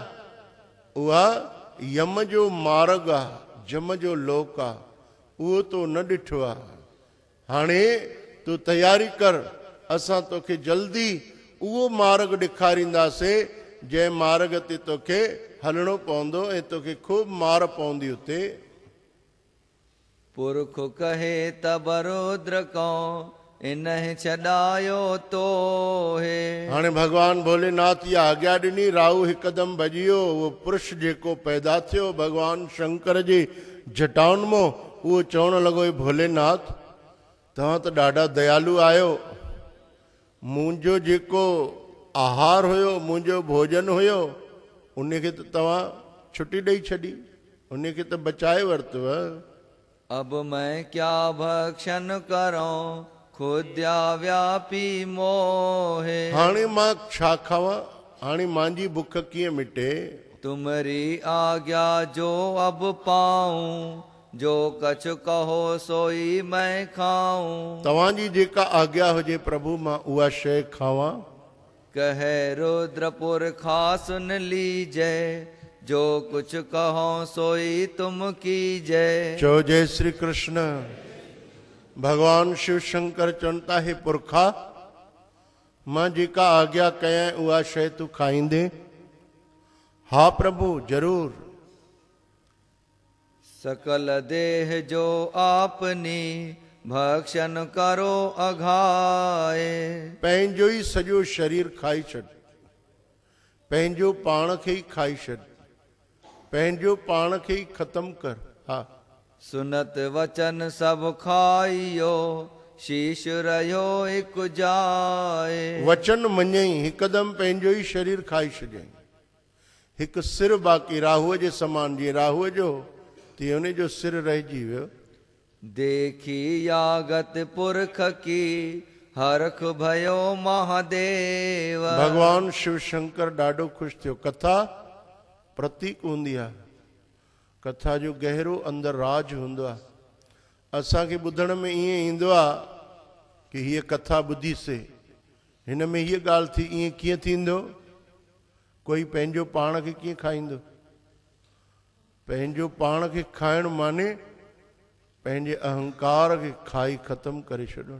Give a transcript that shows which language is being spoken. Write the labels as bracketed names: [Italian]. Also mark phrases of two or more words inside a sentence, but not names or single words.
[Sindhi] उहा यम जो मार्ग आहे, जम जो लोक आहे, उहो तो न ॾिठो आहे। हाणे तूं तयारी कर, असां तोखे जल्दी उहो मार्ग ॾेखारींदासीं जंहिं मार्ग ते तोखे हलणो पवंदो ऐं तोखे खूब मार पवंदी उते। [Hindi] पुरख कहे तब रुद्र को, इन्हें छॾायो तो है। [Sindhi] हाणे भगवान भोलेनाथ इहा आज्ञा ॾिनी, राहु हिकदमि भॼी वियो। उहो पुरुष जेको पैदा थियो भगवान शंकर जे जटाउनि मां, उहो चवण लॻो, भोलेनाथ तव्हां त ॾाढा दयालु आहियो, मुंहिंजो जेको आहार हुयो, मुंहिंजो भोजन हुयो, उनखे त तव्हां छुटी ॾेई छॾी, उनखे त बचाए वरितव। [Hindi] अब मैं क्या भक्षण करूं, खुद्या व्यापी मोहे। [Sindhi] हाणे मां छा खावां, हाणे मुंहिंजी बुख कीअं मिटे। [Hindi] तुमरी आज्ञा जो अब पाऊं, जो कछ कहो सोई मैं खाऊं। [Sindhi] तव्हांजी जेका आज्ञा हुजे प्रभु मां उहा शइ खावां। [Hindi] कहे रुद्रपुर खा सुन लीजे, जो कुछ कहो सोई तुम कीजे। [Sindhi] चो जय श्री कृष्ण। भगवान शिव शंकर चवनि था, हे पुरखा, मां जेका आज्ञा कयां उहा शइ तूं खाईंदे। हा प्रभु जरूर। [Hindi] सकल देह जो आपनी, भक्षण करो अघाए। [Sindhi] पंहिंजो ई सॼो शरीर खाई छॾ, पंहिंजो पाण खे ई खाई छॾ, पंहिंजो पाण खे ई ख़त्म कर। हा। [Hindi] सुनत वचन सब खाइयो, शीश रहियो एक जाए। [Sindhi] वचन मञई, हिकदम पंहिंजो ई शरीर खाई छॾियईं। हिकु सिर बाक़ी राहुअ जे समान, जीअं राहुअ जो तीअं उन जो सिर रहिजी वियो। [Hindi] देखी यागत पुरख की, हरख भयो महादेव। [Sindhi] भगवान शिव शंकर ॾाढो ख़ुशि थियो। कथा प्रतीक हूंदी आहे, कथा जो गहरो अंदर राज हूंदो आहे। असांखे ॿुधण में ईअं ईंदो आहे कि हीअ कथा ॿुधीसीं, हिन में हीअ ॻाल्हि थी, ईअं कीअं थींदो? कोई पंहिंजो पाण खे कीअं खाईंदो? पंहिंजो पाण खे खाइण माने पंहिंजे अहंकार खे खाई ख़त्म करे छॾणु।